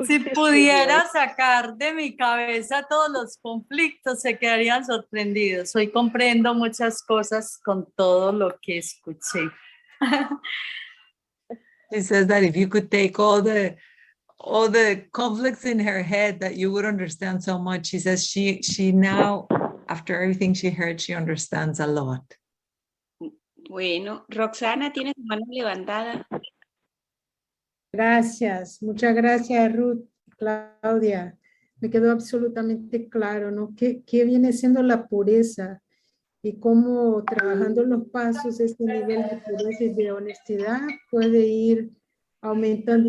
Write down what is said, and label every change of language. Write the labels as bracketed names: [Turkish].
[Spanish] Si pudiera sacar de mi cabeza todos los conflictos, se quedarían sorprendidos. Hoy comprendo muchas cosas con todo lo que escuché. [English] She says that if you could take all the conflicts in her head, that you would understand so much. She says she now, after everything she heard, she understands a lot. [Spanish] Bueno, Roxana tiene su mano levantada. Gracias, muchas gracias Ruth, Claudia. Me quedó absolutamente claro, ¿no? ¿Qué viene siendo la pureza? Y cómo trabajando los pasos, este nivel de pureza y de honestidad puede ir aumentando.